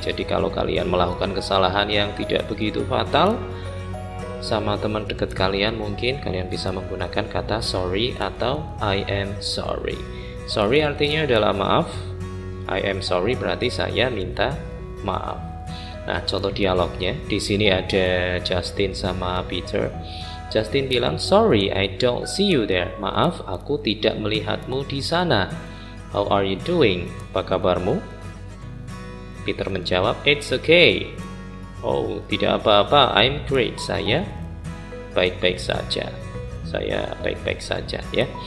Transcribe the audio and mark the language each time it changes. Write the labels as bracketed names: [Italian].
[Indonesian] Jadi kalau kalian melakukan kesalahan yang tidak begitu fatal sama teman dekat kalian, mungkin kalian bisa menggunakan kata sorry atau [English] I am sorry. [Indonesian] Sorry artinya adalah maaf, [English] I am sorry [Indonesian] berarti saya minta maaf. Nah, contoh dialognya di sini ada Justin sama Peter. [English] Justin bilang, "Sorry, I don't see you there." [Indonesian] Maaf, aku tidak melihatmu di sana. [English] "How are you doing?" [Indonesian] Apa kabarmu? Peter menjawab, [English] "It's okay." [Indonesian] "Oh, tidak apa-apa. [English] I'm great." [Indonesian] Saya baik-baik saja. Saya baik-baik saja, ya.